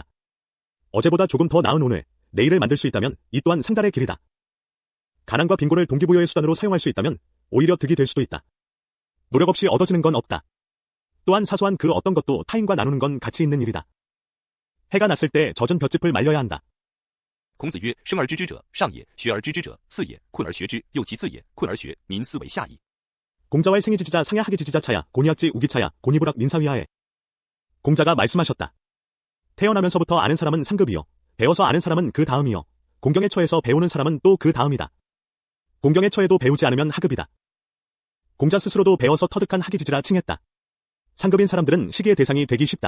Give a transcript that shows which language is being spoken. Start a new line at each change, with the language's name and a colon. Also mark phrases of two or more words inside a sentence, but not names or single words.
Korean: 어제보다 조금 더 나은 오늘, 내일을 만들 수 있다면 이 또한 상달의 길이다. 가난과 빈곤을 동기부여의 수단으로 사용할 수 있다면 오히려 득이 될 수도 있다. 노력 없이 얻어지는 건 없다. 또한 사소한 그 어떤 것도 타인과 나누는 건 가치 있는 일이다. 해가 났을 때 젖은 볏짚을 말려야 한다.
Literary Chinese: 孔子曰：生而知之者，上也；学而知之者，次也；困而学之，又其次也。困而学，民思为下矣。
Korean: 공자왈 생이지지자 상야 하기지지자 차야 고니악지 우기차야 고니부락 민사위하에. 공자가 말씀하셨다. 태어나면서부터 아는 사람은 상급이요. 배워서 아는 사람은 그 다음이요. 공경에 처해서 배우는 사람은 또 그 다음이다. 공경에 처해도 배우지 않으면 하급이다. 공자 스스로도 배워서 터득한 하기지지라 칭했다. 상급인 사람들은 시기의 대상이 되기 쉽다.